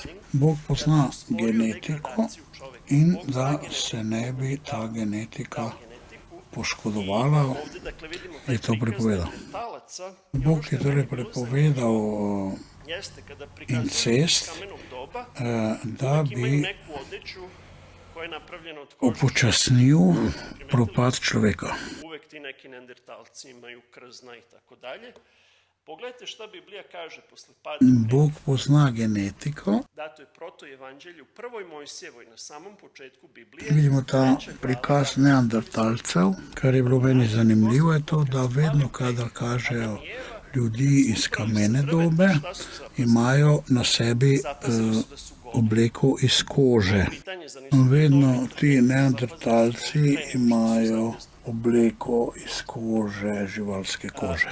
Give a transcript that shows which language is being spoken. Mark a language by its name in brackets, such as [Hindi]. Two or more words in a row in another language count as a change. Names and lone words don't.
[Slovenian] Bog pozna genetiko in da se ne bi ta genetika poškodovala, je to prepovedal. Bog je torej prepovedal incest, da bi upočasnil propad človeka. [Serbian] Uvek ti neki neandertalci imaju krzna i tako dalje. Pogledajte šta Biblija kaže posle pada. [Slovenian] Bog pozna genetiko. [Serbian] Dato je protoevanđelju u 1. Mojsijevoj na samom početku Biblije. [Slovenian] Vidimo ta prikaz neandertalcev. Kar je bilo meni zanimljivo je to, da vedno kada kažejo ljudi iz kamene dobe, imajo na sebi obleko iz kože. Vedno ti neandertalci imajo obleko iz kože, živalske kože.